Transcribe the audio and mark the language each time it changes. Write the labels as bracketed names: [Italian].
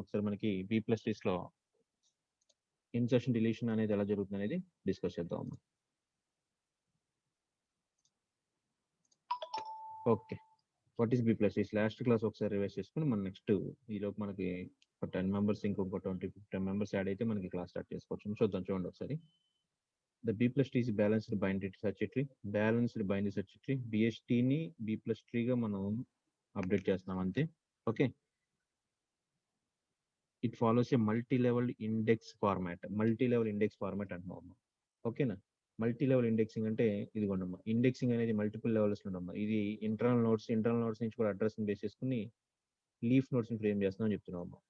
[Telugu] ఒకసారి మనకి B plus trees లో ఇన్సర్షన్ డిలీషన్ అనేది ఎలా జరుగుతుంది అనేది డిస్కస్ చేద్దాం. Okay, [English] What is B plus trees? [Telugu] Last class ఒకసారి రివైజ్ చేసుకుని మనం నెక్స్ట్ ఈలోపు మనకి 10 మెంబర్స్ ఇంకొక 20-15 మెంబర్స్ యాడ్ అయితే మనకి క్లాస్ స్టార్ట్ చేసుకోవచ్చు. చూద్దాం, చూడండి ఒకసారి. [English] The B plus tree is balanced binary search tree. Balanced binary search tree. [Telugu] BST ని B plus tree గా మనం అప్డేట్ చేస్తున్నాం అంతే. [English] Okay, it follows a multi level index format. [Telugu] Multi level index format అంటున్నాం. ఓకేనా, మల్టీ లెవెల్ ఇండెక్సింగ్ అంటే ఇదిగోండమ్మా. Indexing అనేది multiple levels ఉండమ్మా. ఇది ఇంటర్నల్ నోట్స్ నుంచి కూడా అడ్రస్ ని బేస్ చేసుకుని లీఫ్ నోట్స్ ని ఫ్రేమ్ చేస్తున్నాం చెప్తున్నాం.